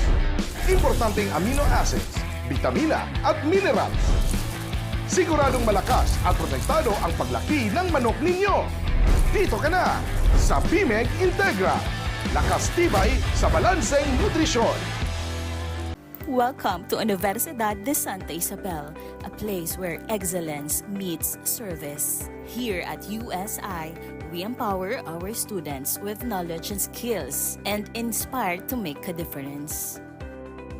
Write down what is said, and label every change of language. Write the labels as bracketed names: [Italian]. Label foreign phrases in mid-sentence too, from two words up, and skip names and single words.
[Filipino] Importanteng [English] amino acids, [Filipino] vitamina at minerals. Siguradong malakas at protektado ang paglaki ng manok ninyo. Dito ka na sa BMEG Integra. Nakastibay sa balanseng nutrisyon. [English] Welcome to Unibersidad de Sta, a place where excellence meets service. Here at USI, we empower our students with knowledge and skills and inspire to make a difference.